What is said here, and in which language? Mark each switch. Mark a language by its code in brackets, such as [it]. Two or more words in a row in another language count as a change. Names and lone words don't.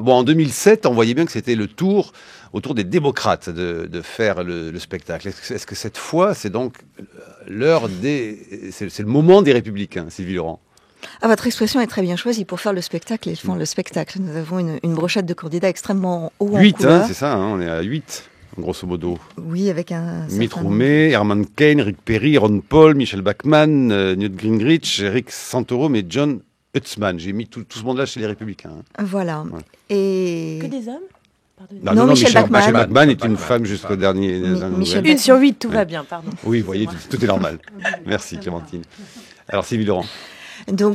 [fr] Bon, en 2007, on voyait bien que c'était le tour autour des démocrates de faire le spectacle. Est-ce que cette fois, c'est donc c'est le moment des républicains, Sylvie Laurent? Votre expression est très bien choisie. Pour faire le spectacle, ils font le spectacle. Nous avons une brochette de candidats extrêmement haut en 8, couleur. C'est ça, on est à 8. [it] Grosso modo. [fr] Oui, avec un... Mitt Romney, Herman Cain, Rick Perry, Ron Paul, Michelle Bachmann, Newt Gingrich, Eric Santorum et John Hutzman. J'ai mis tout ce monde-là chez les Républicains. Voilà. Ouais. Et... Que des hommes? Non, Michelle Bachmann. Michelle Bachmann est une femme jusqu'au dernier. Une sur 8, tout va bien, pardon. Oui, vous voyez, tout est normal. Merci Clémentine. Alors Sylvie Laurent. Donc...